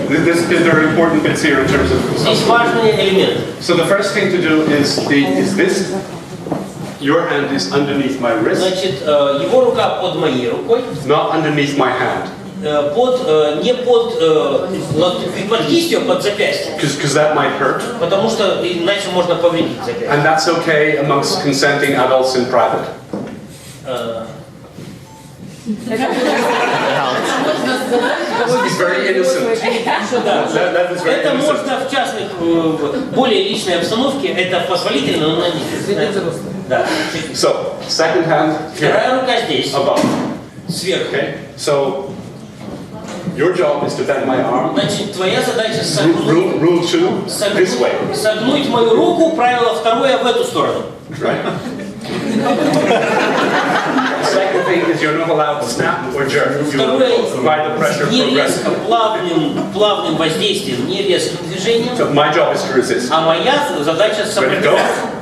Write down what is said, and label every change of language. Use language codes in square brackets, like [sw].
[en] There are important bits here in terms of. [ru] Здесь важный элемент. [en] So the first thing to do is this. Your hand is underneath my wrist. [ru] Значит, его рука под моей рукой. [en] Not underneath my hand. [ru] Не под кистью, а под запястьем. [en] Because that might hurt. [ru] Потому что иначе можно повредить запястье. [en] And that's okay amongst consenting adults in private. It's very innocent. [ru] Это можно в частных, более личной обстановке. Это позволительно, но не. Да. [en] So, second hand. [ru] Вторая рука здесь. [en] Above. [ru] Сверху. [en] Okay. So. Your job is to bend my arm. [ru] Значит, твоя задача согнуть мою руку, правило второе в эту сторону. [en] Right. Second thing is you're not allowed to snap or jerk. You apply the pressure [ru] не резко, [en] progressively. [ru] плавным воздействием, не резким движением. [en] So my job is to resist. [ru] А моя задача сопротивляться.